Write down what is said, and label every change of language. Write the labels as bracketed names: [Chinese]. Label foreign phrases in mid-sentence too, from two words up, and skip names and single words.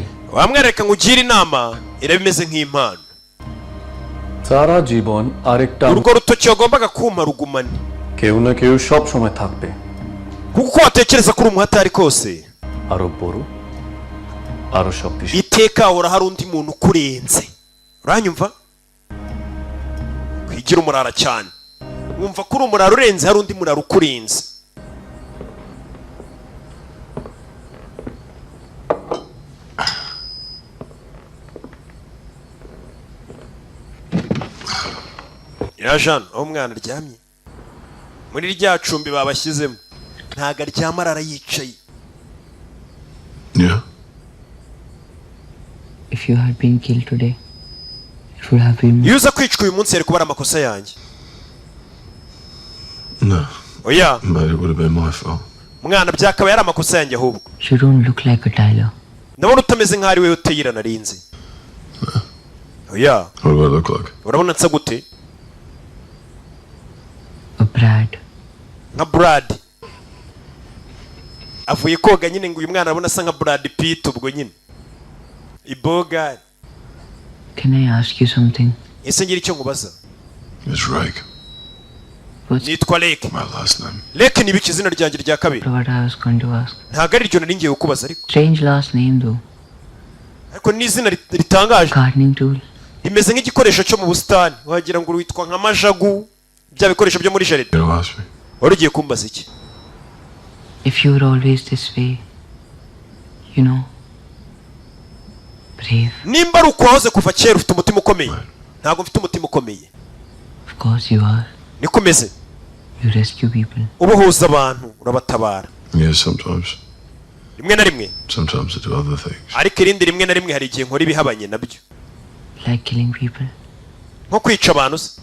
[Kinyarwanda] wamwereka ngugire inama irabimeze nk'impano [Bangla] সারা জীবন আরেকটা [Kinyarwanda] urwo rutoki wagombaga kuma rugumane [Bangla] কেউ না কেউ সব সময় থাকবে [Kinyarwanda] kuko uko watekereza kuri umuhatari kose [Bangla] আরো বড় আরো শক্তিশালী [Kinyarwanda] iteka hahora hari undi muntu ukurenze uranyumva kwigira umurara cyane wumva ko uri umurara urenze hari undi murara ukurenze ya Jean aho umwana aryamye muri rya cumbi babashyizemo ntago aryama arara yicaye [English] Yeah. If you had been killed today, it would have been [Kinyarwanda] iyo uza kwicwa uyu munsi yari kuba ari amakosa yanjye [English] No. [Kinyarwanda] oya [English] But it would have been my fault. [Kinyarwanda] mwana byakaba yari amakosa yanjye ahubwo [English] You don't look like a Tyler. [Kinyarwanda] ndabona utameze nk'aho ari wowe uteyira narinzi oya [English] What do I look like? [Kinyarwanda] urabona nsa gute [English] A Brad. [Kinyarwanda] nka Brad avuye koga nyine ngo uyu mwana arabona asa nka Brad Pitt ubwo nyine iboga [English] Can I ask you something? [Kinyarwanda] ese ngira icyo nkubaza [English] It's Rake. [Kinyarwanda] nitwa Lake [English] My last name. [Kinyarwanda] Lake ni biki izina ryanjye rya kabiri [English] What I was going to ask. [Kinyarwanda] ntabwo ari ryo nari ngiye kukubaza ariko [English] Strange last name though. [Kinyarwanda] ariko ni izina ritangaje [English] Gardening tool. [Kinyarwanda] rimeze nk'igikoresho cyo mu busitani wagira ngo witwa nka majagu bya bikoresho byo muri jaride [English] You asked me. [Kinyarwanda] wari ugiye kumbaza iki [English] If you were always this way, you know, brave. [Kinyarwanda] nimba ari uko wahoze kuva kera ufite umutima ukomeye ntabwo mfite umutima ukomeye [English] Of course you are. [Kinyarwanda] niko umeze [English] You rescue people. [Kinyarwanda] ubohoza abantu urabatabara [English] Yes, sometimes. [Kinyarwanda] rimwe na rimwe [English] Sometimes I do other things. [Kinyarwanda] ariko irindi rimwe na rimwe hari igihe nkora ibihabanye nabyo [English] Like killing people. [Kinyarwanda] nko kwica abantu se